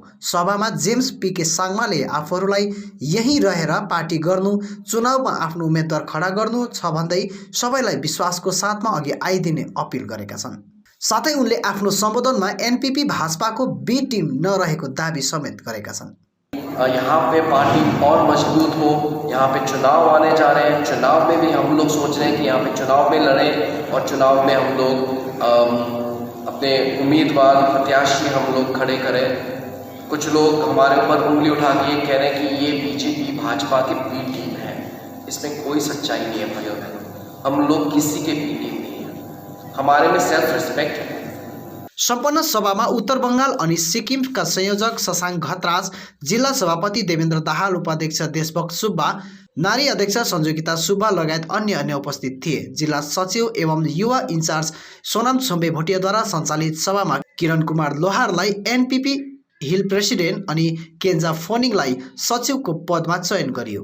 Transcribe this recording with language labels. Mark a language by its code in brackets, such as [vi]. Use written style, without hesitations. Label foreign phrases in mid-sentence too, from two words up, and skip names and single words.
[ne] सभामा जेम्स पीके साङमाले आफूहरूलाई यहीँ रहेर पार्टी गर्नु, चुनावमा आफ्नो उम्मेदवार खडा गर्नु छ भन्दै सबैलाई विश्वासको साथमा अघि आइदिने अपिल गरेका छन्। साथै उनले आफ्नो सम्बोधनमा एनपीपी भाजपाको [en] B team [ne] नरहेको दाबी समेत गरेका छन्। [hi] यहाँ पे पार्टी और मजबूत हो। यहाँ पे चुनाव आने जा रहे हैं, चुनाव में भी हम लोग सोच रहे हैं कि यहाँ पे चुनाव में लड़ें और चुनाव में हम लोग अपने उम्मीदवार प्रत्याशी हम लोग खड़े करें। कुछ लोग हमारे ऊपर उंगली उठा के ये कह रहे हैं कि ये बीजेपी भाजपा के [en] B team [hi] है। इसमें कोई सच्चाई नहीं है भाइयों बहनों, हम लोग किसी के [en] B team [hi] नहीं है। हमारे में [en] self respect [hi] है। [ne] सम्पन्न सभामा उत्तर बङ्गाल अनि सिक्किमका संयोजक शशाङ्क घतराज, जिल्ला सभापति देवेन्द्र दाहाल, उपाध्यक्ष देशभक्त सुब्बा, नारी अध्यक्ष सञ्जुगिता सुब्बा लगायत अन्य उपस्थित थिए। जिल्ला सचिव एवं युवा इन्चार्ज सोनाम छुम्बे भोटियाद्वारा सञ्चालित सभामा किरण कुमार लोहारलाई एनपीपी [en] hill president [ne] अनि केन्जा फोनिङलाई सचिवको पदमा चयन गरियो।